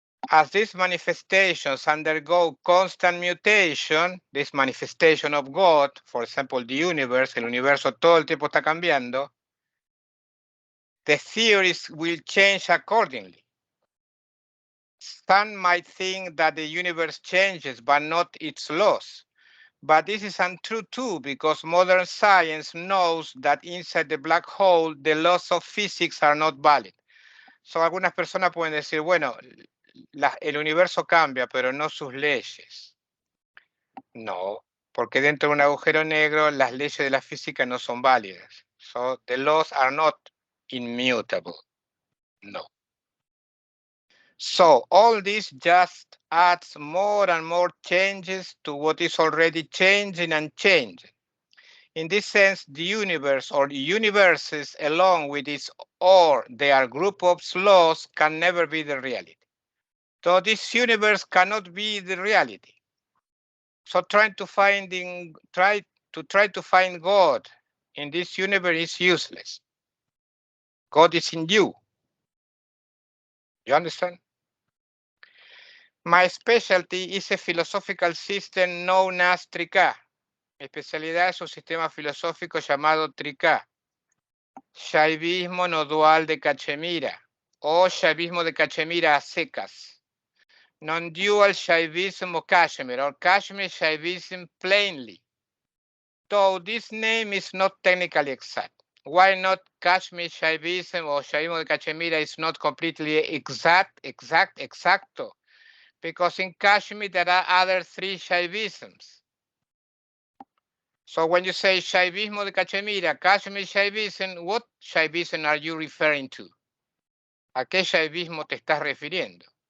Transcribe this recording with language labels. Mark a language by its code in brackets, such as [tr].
[en] As these manifestations undergo constant mutation, this manifestation of God, for example, the universe, [es] el universo todo el tiempo está cambiando, [en] the theories will change accordingly. Some might think that the universe changes, but not its laws. But this is untrue too, because modern science knows that inside the black hole, the laws of physics are not valid. [es] So algunas personas pueden decir, bueno, el universo cambia, pero no sus leyes. No, porque dentro de un agujero negro, las leyes de la física no son válidas. [en] So the laws are not immutable. No. So all this just adds more and more changes to what is already changing and changing. In this sense, the universe or universes along with its or their group of laws can never be the reality. So this universe cannot be the reality. So trying to find God in this universe is useless. God is in you. You understand? My specialty is a philosophical system known as Trika. [es] Mi especialidad es un sistema filosófico llamado Trika. Shaivismo no dual de Cachemira o Shaivismo de Cachemira a secas. [en] Non-dual Shaivism or Kashmir or Kashmir Shaivism plainly. Though this name is not technically exact. Why not Kashmir Shaivism or Shaivismo de Cachemira is not completely exacto? Because in Kashmir, there are other 3 Shaivisms. So when you say Shaivismo de Cachemira, Kashmir Shaivism, what Shaivism are you referring to? [es] ¿A qué Shaivismo te estás refiriendo?